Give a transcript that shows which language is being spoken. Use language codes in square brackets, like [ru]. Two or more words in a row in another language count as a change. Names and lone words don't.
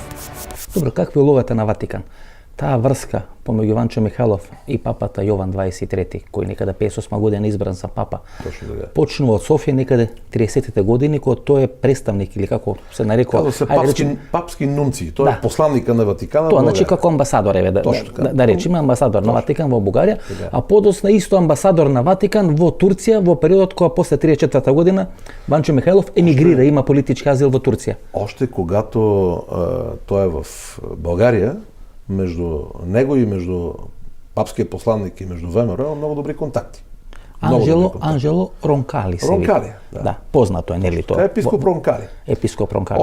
[mk] Добро, каква е улогата на Ватикан? Таа врска помеѓу Ванчо Михајлов и папата Јован 23, кој некаде 58 година избран за папа, почнува од Софија некаде 30-тите години, кога тој е представник или како се нарекува... [bg] Казва се папски нунци, тој е посланника на Ватикана. [mk] Тоа значи како амбасадор еве да речеме амбасадор на Ватикан во Бугарија, а подоцна исто амбасадор на Ватикан во Турција во периодот кога после 34-та година Ванчо Михајлов емигрира, има политички азил во Турција. [bg] Още когато тој е в Българија, между него и между папския посланник и между ВМРО има много добри контакти. [mk] Анжело Ронкали се вика. Ронкали, да. Познато е, нели тоа? Епископ Ронкали. Епископ Ронкали.